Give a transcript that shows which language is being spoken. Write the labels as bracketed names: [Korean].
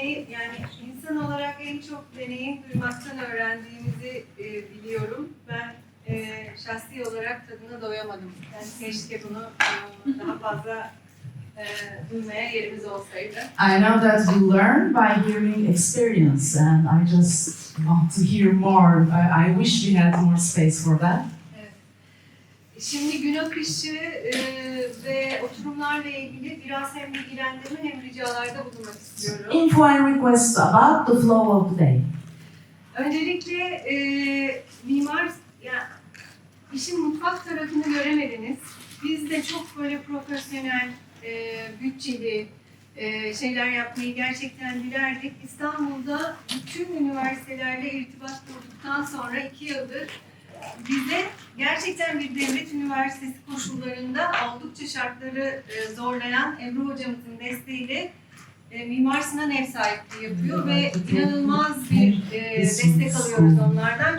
[Turkish] Yani insan olarak en çok deneyim duymaktan öğrendiğimizi biliyorum. Ben şahsi olarak tadına doyamadım. Yani keşke bunu daha fazla duymaya yerimiz olsaydı. [English] I know that we learn by hearing experience and I just want to hear more. I wish we had more space for that. [Turkish] Evet. Şimdi gün akışı ve oturumlarla ilgili biraz hem bilgilendirme hem ricalarda bulunmak istiyorum. [English] Info and requests about the flow of the day. [Turkish] Öncelikle mimar, yani işin mutfak tarafını göremediniz. Biz de çok böyle profesyonel, bütçeli şeyler yapmayı gerçekten dilerdik. İstanbul'da bütün üniversitelerle irtibat kurduktan sonra 2 yıldır bize gerçekten bir devlet üniversitesi koşullarında oldukça şartları zorlayan Ebru hocamızın desteğiyle Mimar Sinan ev sahipliği yapıyor ve inanılmaz bir destek alıyoruz onlardan.